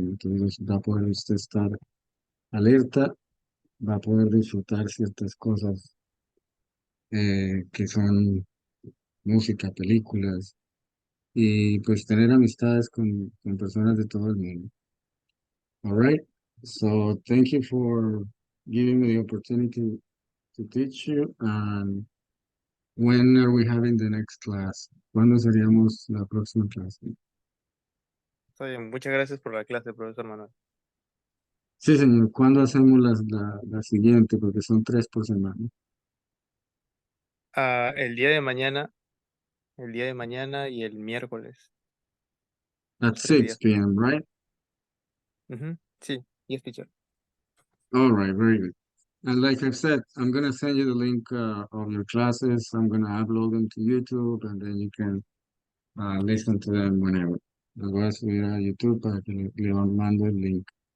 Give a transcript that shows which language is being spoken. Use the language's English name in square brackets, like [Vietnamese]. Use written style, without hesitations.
[Spanish] Entonces va a poder usted estar alerta, va a poder disfrutar ciertas cosas que son música, películas, y pues tener amistades con personas de todo el mundo. [English] All right. So thank you for giving me the opportunity to teach you. And when are we having the next class? [Spanish] ¿Cuándo seríamos la próxima clase? Está bien, muchas gracias por la clase, profesor Manuel. Sí, señor. ¿Cuándo hacemos la siguiente? Porque son 3 por semana. El día de mañana y el miércoles, [English] At [Spanish] los 3 6 [English] p.m., right? [Spanish] Ujú, sí, [English] yes, teacher. All right, very good. And like I said, I'm gonna send you the link of your classes. I'm gonna upload them to YouTube, and then you can listen to them whenever. [Spanish] Los voy a subir a YouTube para que le mando el link.